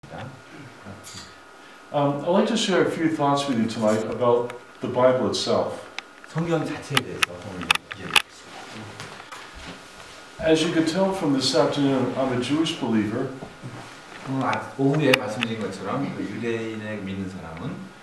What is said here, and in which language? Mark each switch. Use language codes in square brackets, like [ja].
[en] I'd like to share a few thoughts with you tonight about the Bible itself. [ko] 성경 자체에 대해서 오늘 이야기하겠습니다. [en] As you could tell from this afternoon, I'm a Jewish believer. [ko] 오후에 말씀드린 것처럼 그 유대인의 믿는 사람은